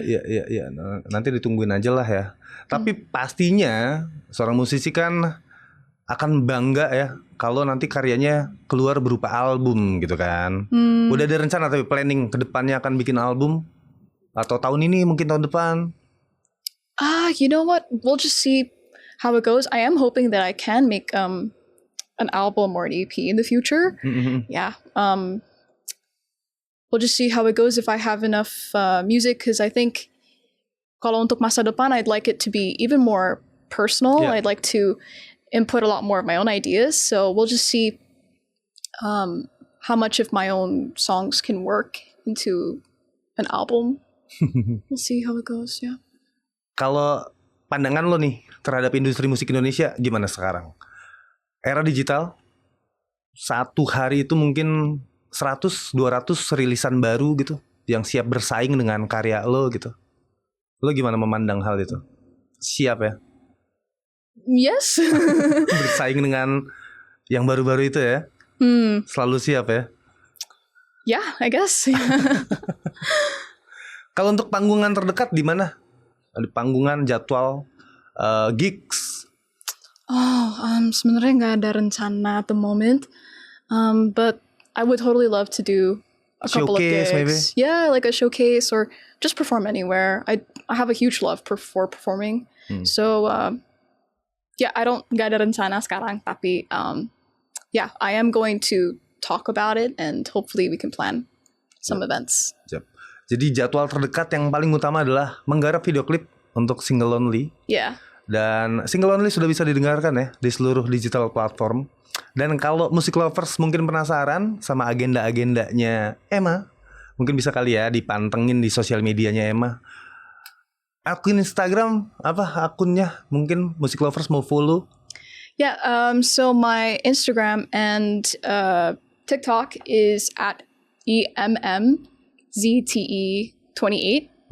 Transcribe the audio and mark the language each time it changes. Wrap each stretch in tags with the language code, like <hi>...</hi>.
<id>Iya. Nanti ditungguin aja lah ya. Tapi pastinya seorang musisi kan akan bangga ya kalau nanti karyanya keluar berupa album gitu kan. Udah ada rencana tapi planning ke depannya akan bikin album atau tahun ini mungkin tahun depan.</id> <en>You know what? We'll just see how it goes. I am hoping that I can make an album or an EP in the future. Yeah. We'll just see how it goes if I have enough music, because I think</en> <id>kalau untuk masa depan,</id> <en>I'd like it to be even more personal. Yeah. I'd like to input a lot more of my own ideas. So we'll just see how much of my own songs can work into an album. We'll see how it goes, yeah.</en> <id>Kalau pandangan lo nih terhadap industri musik Indonesia gimana sekarang? Era digital, satu hari itu mungkin 100-200 rilisan baru gitu yang siap bersaing dengan karya lo gitu. Lo gimana memandang hal itu? Siap ya?</id> <en>Yes.</en> <id>Bersaing dengan yang baru-baru itu ya? Selalu siap ya?</id> <en>Yeah, I guess.</en> <id>Kalau untuk panggungan terdekat di mana? Ada panggungan, jadwal, gigs? Sebenarnya nggak ada rencana</id> <en>at the moment. But I would totally love to do a couple of Showcase, gigs. maybe? Yeah, like a showcase or just perform anywhere. I have a huge love for performing. So yeah,</en> <id>nggak ada rencana sekarang, tapi</id> <en>yeah, I am going to talk about it and hopefully we can plan some events.</en> <id>Siap. Jadi jadwal terdekat yang paling utama adalah menggarap video klip untuk single Lonely. Yeah. Dan single Lonely sudah bisa didengarkan ya di seluruh digital platform. Dan kalau musik lovers mungkin penasaran sama agenda-agendanya Emma, mungkin bisa kali ya dipantengin di sosial medianya Emma. Akun Instagram apa akunnya? Mungkin musik lovers mau follow.</id> <en>Yeah, so my Instagram and TikTok is at EMMZTE28.</en>